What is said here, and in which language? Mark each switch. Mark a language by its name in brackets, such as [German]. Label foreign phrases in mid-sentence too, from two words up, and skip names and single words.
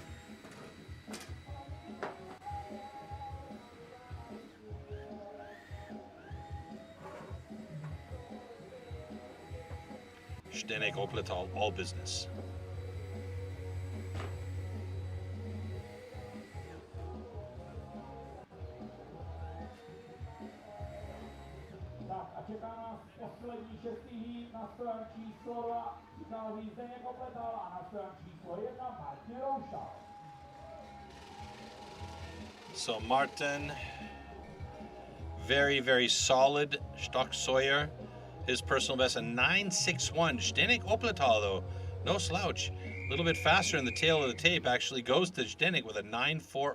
[English] Zdeněk Opletal, all business. [Czech] Tak a čeká nás poslední šestý hít na stran číslo 2. Přichází Zdeněk Opletal a na stran číslo 1 Martin Roussel. [English] So Martin, very, very solid stock Sawyer. His personal best, a 9.61. Zdeněk Opletal, though, no slouch. A little bit faster in the tail of the tape, actually goes to Zdeněk with a 9.40.